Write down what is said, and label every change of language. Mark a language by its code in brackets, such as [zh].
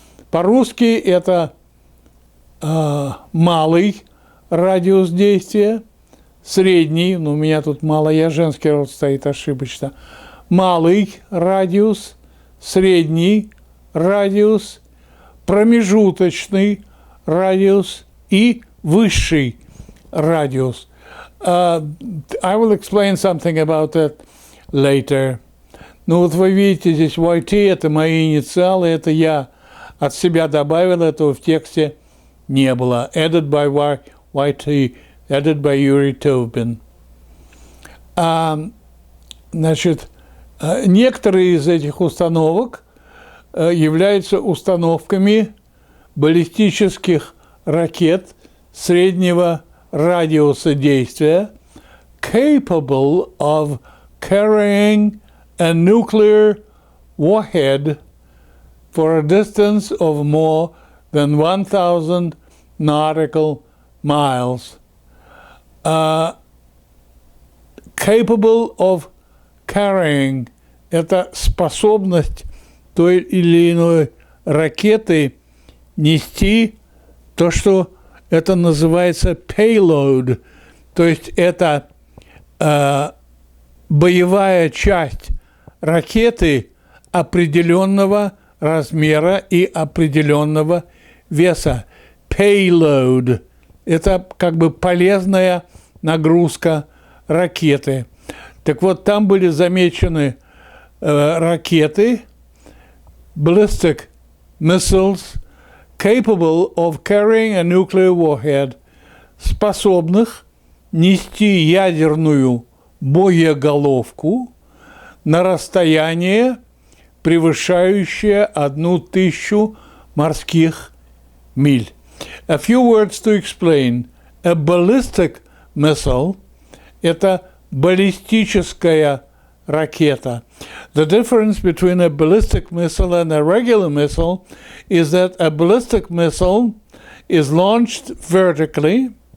[ru] По-русски это малый радиус действия, средний, у меня тут мало, я женский род стоит ошибочно, малый радиус, средний радиус, промежуточный радиус и высший радиус. [en] I will explain something about that later. [ru] Ну вот вы видите здесь YT, это мои инициалы, это я от себя добавил, этого в тексте не было. [en] Added by YT, added by Юрий Товбин. [ru] Значит, некоторые из этих установок являются установками баллистических ракет среднего радиуса действия, [en] capable of carrying a nuclear warhead for a distance of more than 1,000 nautical miles. Capable of carrying [ru] – это способность той или иной ракеты нести то, что это называется payload, то есть это боевая часть ракеты определенного размера и определенного веса. Payload – это как бы полезная нагрузка ракеты. Так вот, там были замечены ракеты, [en] ballistic missiles, capable of carrying a nuclear warhead, [ru] способных нести ядерную боеголовку на расстояние, превышающее 1000 морских миль. [en] A few words to explain. A ballistic missile [ru] – это баллистическая ракета. [en] The difference between a ballistic missile and a regular missile is that a ballistic missile is launched vertically.